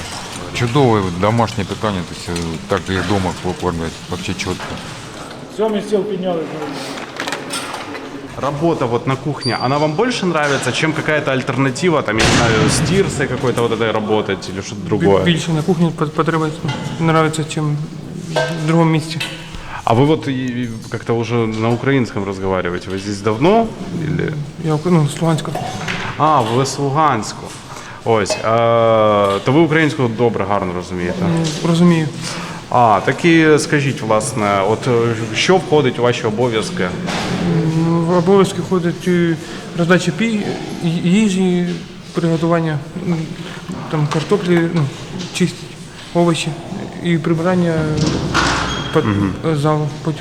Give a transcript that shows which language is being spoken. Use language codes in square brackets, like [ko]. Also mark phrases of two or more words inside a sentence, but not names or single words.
[ru] Чудовое домашнее питание, то есть так же их дома кормят, вообще четко. Работа вот на кухне, она вам больше нравится, чем какая-то альтернатива, там, я не знаю, с тирсой какой-то вот этой работать или что-то другое? [uk] Більше на кухні подобається, [ru] нравится, чем в другом месте. А вы вот как-то уже на украинском разговариваете, вы здесь давно? Или... [uk] Я з Луганська. А, ви з Луганську. Ось, то ви українську добре, гарно розумієте? Розумію. А, так і скажіть, власне, от що входить у ваші обов'язки? В обов'язки входить роздача їжі, приготування там, картоплі, чистити овочі і прибирання залу потім.